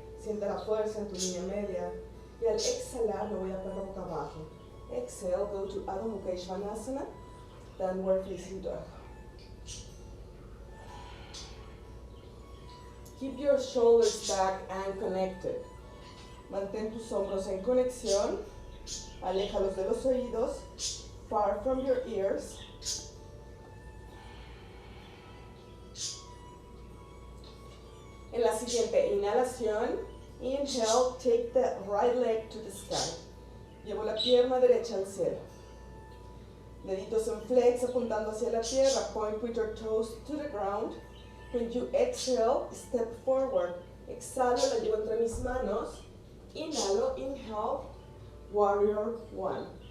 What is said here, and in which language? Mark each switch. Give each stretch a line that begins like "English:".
Spanish: Siente la fuerza en tu línea media. Y al exhalar, me voy a perro boca abajo.
English: Exhale, go to Adho Mukha Svanasana, downward facing dog. Keep your shoulders back and connected.
Spanish: Mantén tus hombros en conexión. Aléjalos de los oídos.
English: Far from your ears.
Spanish: En la siguiente inhalación,
English: inhale, take the right leg to the sky.
Spanish: Llevo la pierna derecha al cielo. Deditos en flex apuntando hacia la tierra.
English: Point with your toes to the ground. When you exhale, step forward.
Spanish: Exhalo, la llevo entre mis manos. Inhalo,
English: inhale, warrior one.